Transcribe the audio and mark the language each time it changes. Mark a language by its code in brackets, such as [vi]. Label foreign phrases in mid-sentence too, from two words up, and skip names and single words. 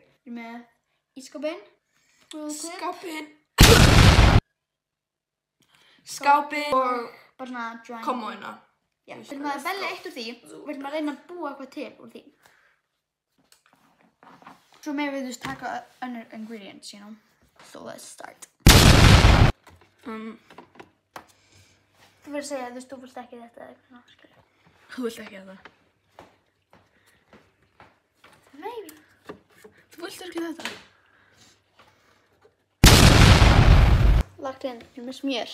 [is] Við erum með ísskápinn. Skápinn og bara svona drawing. Kommóðina. Já, við ætlum að velja eitt úr því og við ætlum að reyna að búa eitthvað til úr því. Svo með við taka önnur [en] ingredients, you know. So let's start. [is] Þú verður að segja, þú vilt ekki þetta eða eitthvað svona. Þú vilt ekki þetta? Maybe. Þú vilt ekki þetta? Lagt inn, við erum með smjör.